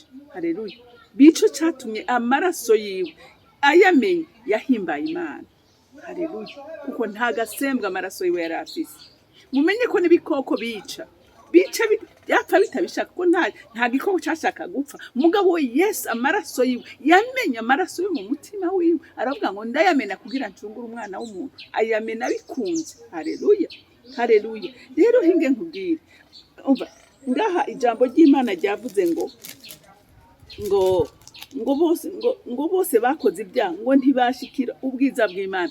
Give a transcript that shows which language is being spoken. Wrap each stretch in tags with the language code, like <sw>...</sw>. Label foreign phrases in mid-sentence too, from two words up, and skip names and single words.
<rn>Haleluya. Bico catumye amaraso yiwe ayamenye yahimbaye Imana. Haleluya. Kuko nta gasembwa amaraso yiwe yarafise. Mumenye ko n'ibikoko bica yapfa bitabishaka ko nta gikoko cyashaka gupfa. Mugabo we Yesu amaraso yiwe yamenye amaraso yo mu mutima wiwe, aravuga ngo ndayamena kugira ncungure umwana w'umuntu, ayamena bikunze. Haleluya, haleluya. Rero hinge nkubwire, umva ngaha ijambo ry'Imana ryavuze ngo bose bakoze ibyaha ngo ntibashikira ubwiza bw'Imana.</rn>